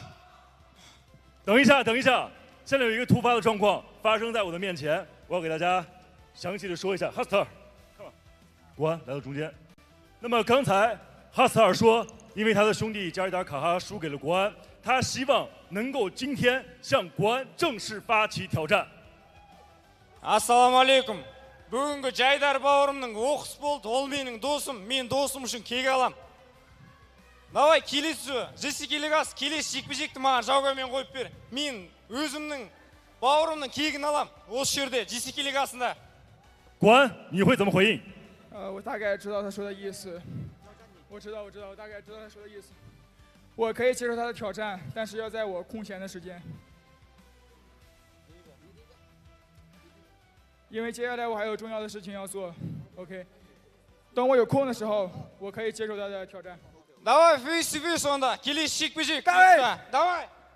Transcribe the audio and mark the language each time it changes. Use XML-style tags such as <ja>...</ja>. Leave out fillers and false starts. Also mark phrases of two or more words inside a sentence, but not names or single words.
<zh>等一下，现在有一个突发的状况发生在我的面前，我要给大家详细的说一下。哈斯特尔，国安来到中间。那么刚才哈斯特尔说，因为他的兄弟加伊达尔卡哈输给了国安，他希望能够今天向国安正式发起挑战。</zh> <kk>Ассалаумағалейкум. Бүгінгі Jiayidaer бауырымның оқыс болды, ол менің досым, мен досым үшін кек алам. Давай келесі JCK лигасы келесі жекпе-жекті маған Zhao Guoanмен қойып бер. Мен өзімнің бауырымның кегін алам осы жерде JCK лигасында.</kk> <zh>国安，你会怎么回应？我大概知道他说的意思。我知道，我大概知道他说的意思。我可以接受他的挑战，但是要在我空闲的时间。因为接下来我还有重要的事情要做 ，OK。等我有空的时候，我可以接受他的挑战。</zh> <kk>Давай</kk> <en>face to face</en> <kk>онда, келесі жекпе-жек. Давай.</kk>